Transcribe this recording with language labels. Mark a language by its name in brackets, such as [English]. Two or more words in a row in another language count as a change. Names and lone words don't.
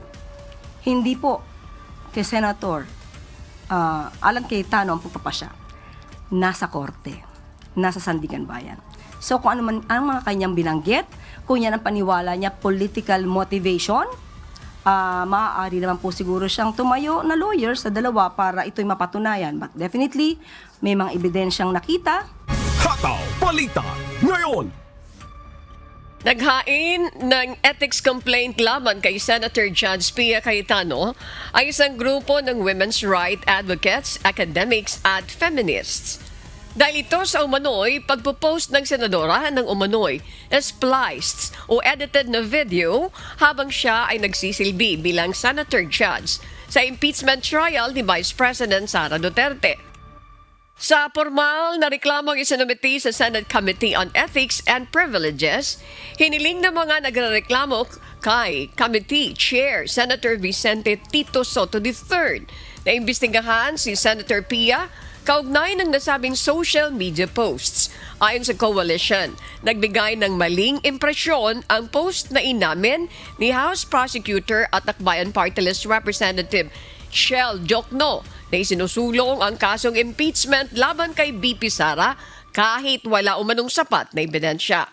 [Filipino] Hindi po kay Senator Alan Cayetano ang pagpapasya. Nasa korte, nasa Sandigan Bayan. So kung ano man ang mga kanyang binanggit, kung yan ang paniwala niya, [English] political motivation, [Filipino] maaari naman po siguro siyang tumayo na lawyer sa dalawa para ito'y mapatunayan. [English] But definitely, [Filipino] may mga ebidensyang nakita. Hataw Balita ngayon. Naghain ng [English] ethics complaint [Filipino] laban kay Senator Judge Pia Cayetano ay isang grupo ng [English] women's rights advocates, [Filipino] academics at feminists. Dahil ito sa umano'y pagpo-post ng senadora ng umano'y spliced o edited na video habang siya ay nagsisilbi bilang [English] senator judge [Filipino] sa [English] impeachment trial [Filipino] ni Vice President Sara Duterte. Sa formal na reklamong isinumiti sa Senate Committee on Ethics and Privileges, hiniling ng mga nagrereklamo kay Committee Chair Senator Vicente Tito Soto III na imbestigahan si Senator Pia kaugnay ng nasabing [English] social media posts. [Filipino] Ayon sa coalition, nagbigay ng maling impresyon ang post na inamin ni House Prosecutor at Akbayan Party List Representative Shell Jokno na isinusulong ang kasong impeachment laban kay BP Sara kahit wala umanong sapat na ebidensya.